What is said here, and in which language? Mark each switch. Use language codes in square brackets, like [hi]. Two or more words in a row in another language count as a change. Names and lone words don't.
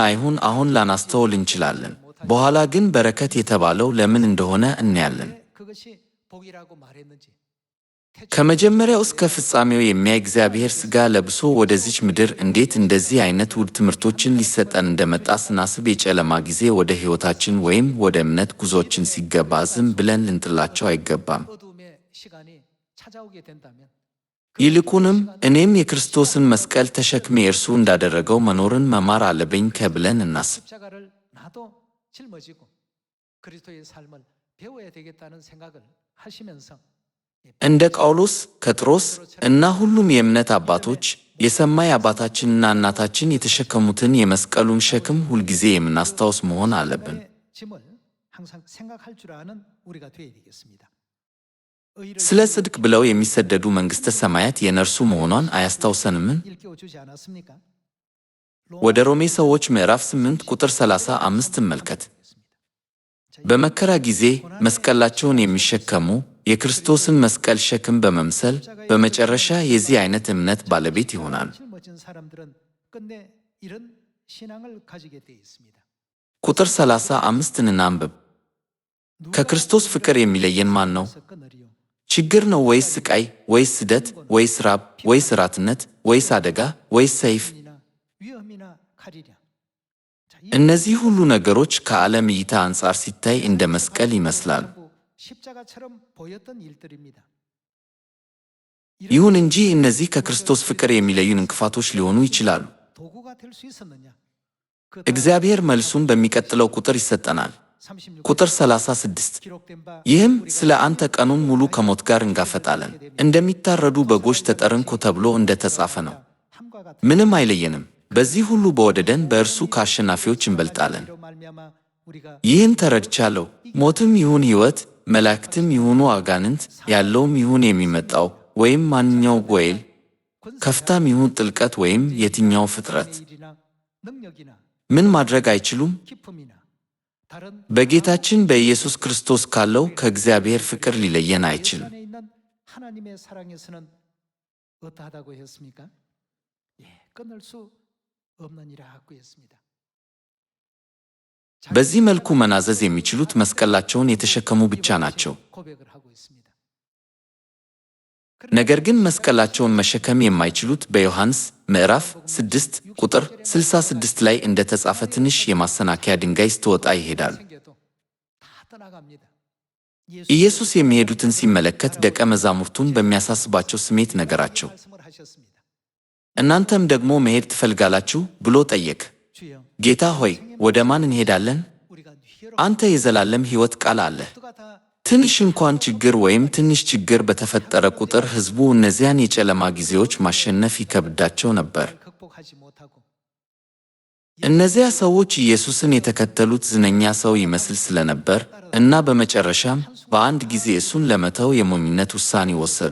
[am] አይሁን አሁን ላናስተውል እንችላለን። በኋላ ግን በረከት የተባለው ለምን እንደሆነ እናያለን። ከመጀመሪያው እስከ ፍጻሜው የሚያይ እግዚአብሔር ሥጋ ለብሶ ወደዚች ምድር እንዴት እንደዚህ አይነት ውድ ትምህርቶችን ሊሰጠን እንደመጣ ስናስብ የጨለማ ጊዜ ወደ ሕይወታችን ወይም ወደ እምነት ጉዞችን ሲገባ ዝም ብለን ልንጥላቸው አይገባም። [ko] 어둠의 시간이 찾아오게 된다면 [am] ይልቁንም እኔም የክርስቶስን መስቀል ተሸክሜ እርሱ እንዳደረገው መኖርን መማር አለብኝ ከብለን እናስብ። [ko] 십자가를 나도 짊어지고 그리스도의 삶을 배워야 되겠다는 생각을 하시면서 [am] እንደ ጳውሎስ፣ ጴጥሮስ እና ሁሉም የእምነት አባቶች የሰማይ አባታችንና እናታችን የተሸከሙትን የመስቀሉን ሸክም ሁልጊዜ የምናስታውስ መሆን አለብን። [ko] 짐을 항상 생각할 줄 አ는 우리가 되어야 되겠습니다. [am] ስለ ጽድቅ ብለው የሚሰደዱ መንግሥተ ሰማያት የነርሱ መሆኗን አያስታውሰንምን? [ko] 일깨워 주지 않았습니까? [am] ወደ ሮሜ ሰዎች ምዕራፍ 8 ቁጥር 35 እመልከት። በመከራ ጊዜ መስቀላቸውን የሚሸከሙ የክርስቶስን መስቀል ሸክም በመምሰል በመጨረሻ የዚህ አይነት እምነት ባለቤት ይሆናሉ። [ko] 짊어진 사람들은 끝내 이런 신앙을 가지게 되어 있습니다. [am] ቁጥር 35ን እናንብብ። ከክርስቶስ ፍቅር የሚለየን ማን ነው? [ko] 끊으리요. [am] ችግር ነው ወይስ ስቃይ ወይስ ስደት ወይስ ራብ ወይስ ራትነት ወይስ አደጋ ወይስ ሰይፍ? [ko] 위험이나 칼이랴. [am] እነዚህ ሁሉ ነገሮች ከዓለም እይታ አንጻር ሲታይ እንደ መስቀል ይመስላሉ። [ko] 십자가처럼 보였던 일들입니다. [am] ይሁን እንጂ እነዚህ ከክርስቶስ ፍቅር የሚለዩን እንቅፋቶች ሊሆኑ ይችላሉ። [ko] 도구가 될 수 있었느냐? [am] እግዚአብሔር መልሱን በሚቀጥለው ቁጥር ይሰጠናል። ቁጥር 36 [ko] 기록된 바 [am] ይህም ስለ አንተ ቀኑን ሙሉ ከሞት ጋር እንጋፈጣለን፣ እንደሚታረዱ በጎች ተጠርንኮ ተብሎ እንደተጻፈ ነው። [ko] 함과 같은 [am] ምንም አይለየንም። በዚህ ሁሉ በወደደን በእርሱ ከአሸናፊዎች እንበልጣለን። [ko] 이로 말미암아 우리가 [am] ይህን ተረድቻለሁ። ሞትም ይሁን ሕይወት፣ መላእክትም ይሁኑ አጋንንት፣ ያለውም ይሁን የሚመጣው፣ ወይም ማንኛው ጎይል፣ ከፍታም ይሁን ጥልቀት፣ ወይም የትኛው ፍጥረት [ko] 일이나 능력이나 [am] ምን ማድረግ አይችሉም [ko] 기쁨이나 다른 [am] በጌታችን በኢየሱስ ክርስቶስ ካለው ከእግዚአብሔር ፍቅር ሊለየን አይችልም። [ko] 안에 있는 하나님의 사랑에서는 어떠하다고 했습니까? 예, 끊을 수 없느니라고 했습니다. [am] በዚህ መልኩ መናዘዝ የሚችሉት መስቀላቸውን የተሸከሙ ብቻ ናቸው። [ko] 고백을 하고 있습니다. [am] ነገር ግን መስቀላቸውን መሸከም የማይችሉት በዮሐንስ ምዕራፍ 6 ቁጥር 66 ላይ እንደተጻፈ ትንሽ የማሰናከያ ድንጋይ ስትወጣ ይሄዳሉ። [ko] 생겨도 다 떠나갑니다. [am] ኢየሱስ የሚሄዱትን ሲመለከት ደቀ መዛሙርቱን በሚያሳስባቸው ስሜት ነገራቸው። [ko] 말씀을 하셨습니다. [am] እናንተም ደግሞ መሄድ ትፈልጋላችሁ ብሎ ጠየቅ። [ko] 주여, [am] ጌታ ሆይ ወደ ማን እንሄዳለን? [ko] 우리가 휘어로 [am] አንተ የዘላለም ሕይወት ቃል አለ። [ko] 모두가 다 [am] ትንሽ እንኳን ችግር ወይም ትንሽ ችግር በተፈጠረ ቁጥር ሕዝቡ እነዚያን የጨለማ ጊዜዎች ማሸነፍ ይከብዳቸው ነበር። [ko] 극복하지 못하고 [am] እነዚያ ሰዎች ኢየሱስን የተከተሉት ዝነኛ ሰው ይመስል ስለነበር እና በመጨረሻም በአንድ ጊዜ እሱን ለመተው የሞኝነት ውሳኔ ወሰዱ።